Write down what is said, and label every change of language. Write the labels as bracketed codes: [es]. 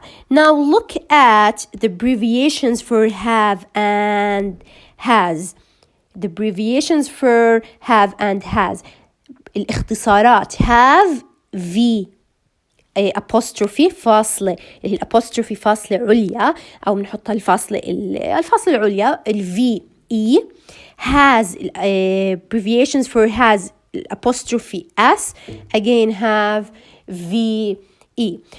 [en] Now look at the abbreviations for have and has. The abbreviations for have and has. [ar] الاختصارات have v apostrophe فاصلة اللي هي الapostrophe فاصلة عليا أو بنحطها الفاصلة العليا v e. [en] has abbreviations for has apostrophe s, again have v e.